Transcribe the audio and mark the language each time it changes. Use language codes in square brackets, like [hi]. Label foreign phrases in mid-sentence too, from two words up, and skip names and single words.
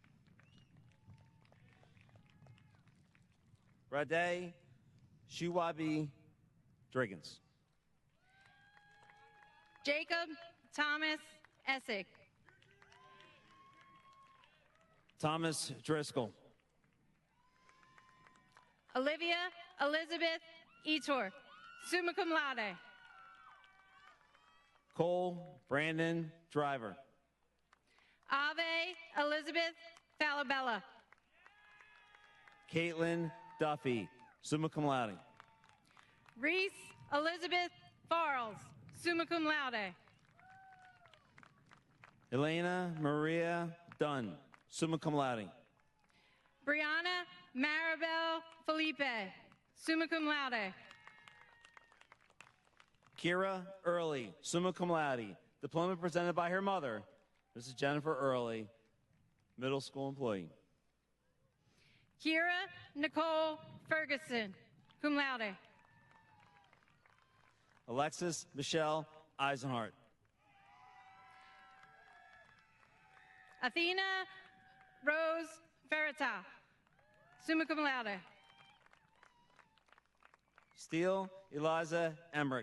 [en] Rade Shuwabi Driggins. Jacob Thomas Essig. Thomas Driscoll. Olivia Elizabeth Etor, [la] summa cum laude. [en] Cole Brandon Driver. Ave Elizabeth Falabella. Caitlin Duffy, [la] summa cum laude. [en] Reese Elizabeth Farles, [la] summa cum laude. [en] Elena Maria Dunn, [la] summa cum laude. [en] Brianna Maribel Felipe, [la] summa cum laude. [en] Kira Early, [la] summa cum laude. [en] Diploma presented by her mother, Mrs. Jennifer Early, middle school employee. Kira Nicole Ferguson, [la] cum laude. [en] Alexis Michelle Eisenhart. Athena Rose Ferrata, [la] summa cum laude. [en] Steele Eliza Emmerich.